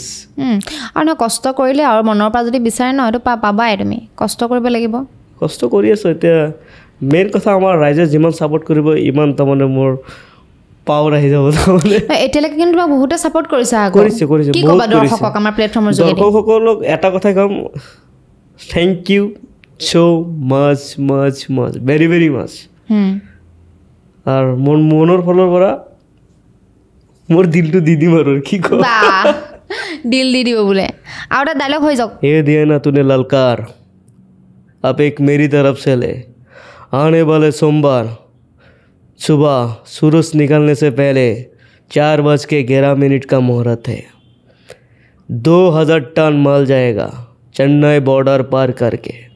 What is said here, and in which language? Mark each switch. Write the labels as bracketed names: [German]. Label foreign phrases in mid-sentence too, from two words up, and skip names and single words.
[Assamese] আৰু নহয় কষ্ট কৰিলে আৰু মনৰ পৰা যদি বিচাৰে ন এইটো পাবাই তুমি কষ্ট কৰিব লাগিব কষ্ট কৰি আছোঁ এতিয়া মেইন কথা আমাৰ ৰাইজে যিমান ছাপোৰ্ট কৰিব ইমান তাৰমানে মোৰ পাৱাৰ আহি যাব তাৰমানে এতিয়ালৈকে কিন্তু তোমাক বহুতে ছাপোৰ্ট কৰিছে কৰিছে কি ক'বা দৰ্শকক আমাৰ প্লেটফৰ্মৰ যোগেদি দৰ্শকসকলক এটা কথা ক'ম [English] thank you so much very very much [Assamese] আৰু মোৰ মনৰ ফালৰ পৰা মোৰ দিলটো দি দিম আৰু কি কওঁ দিল দি দিব বোলে আৰু এটা ডায়লগ হৈ যাওক [Hindi] ये दिया ना तूने ललकार अब एक मेरी तरफ से ले आने वाले सोमवार सुबह सूरज निकलने से पहले 4:11 का मुहूर्त है 2000 टन माल जाएगा चेन्नई बॉर्डर पार करके